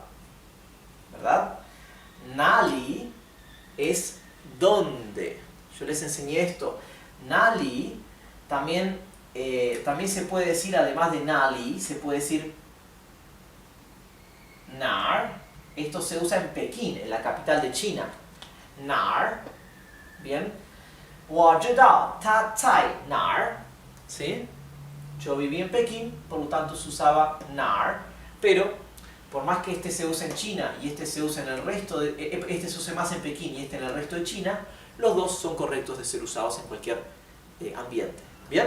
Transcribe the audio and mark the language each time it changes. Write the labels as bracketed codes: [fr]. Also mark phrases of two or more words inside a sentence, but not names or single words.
[es] ¿Verdad? 哪里 es dónde. Yo les enseñé esto. 哪里 también se puede decir, además de 哪里, se puede decir 哪儿. Esto se usa en Pekín, en la capital de China. [zh] 哪儿. Bien. 我知道他在哪儿. [es] ¿Sí? Yo viví en Pekín, por lo tanto se usaba 哪儿. Pero, por más que este se use en China y este se use en el resto este se use más en Pekín y este en el resto de China, los dos son correctos de ser usados en cualquier ambiente. ¿Bien?